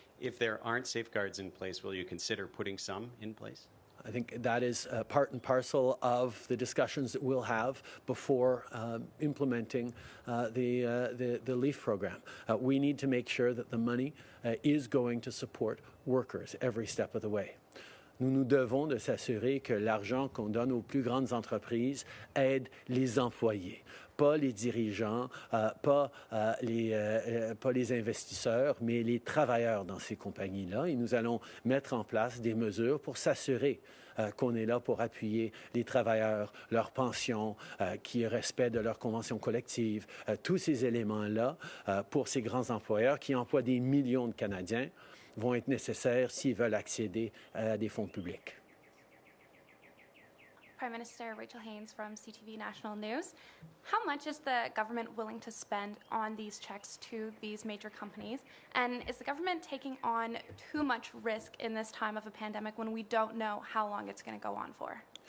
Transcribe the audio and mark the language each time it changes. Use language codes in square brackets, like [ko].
[en] If there aren't safeguards in place, will you consider putting some in place? I think that is part and parcel of the discussions that we'll have before implementing the LEAF program. We need to make sure that the money is going to support workers every step of the way. [fr] Nous nous devons de s'assurer que l'argent qu'on donne aux plus grandes entreprises aide les employés, pas les dirigeants, pas les investisseurs, mais les travailleurs dans ces compagnies-là. Et nous allons mettre en place des mesures pour s'assurer qu'on est là pour appuyer les travailleurs, leurs pensions, qu'il y ait respect de leurs conventions collectives, tous ces éléments-là pour ces grands employeurs qui emploient des millions de Canadiens vont être nécessaires s'ils veulent accéder à des fonds publics. [en] Prime Minister Rachel Haynes from CTV National News. How much is the government willing to spend on these checks to these major companies? And is the government taking on too much risk in this time of a pandemic when we don't know how long it's going to go on for?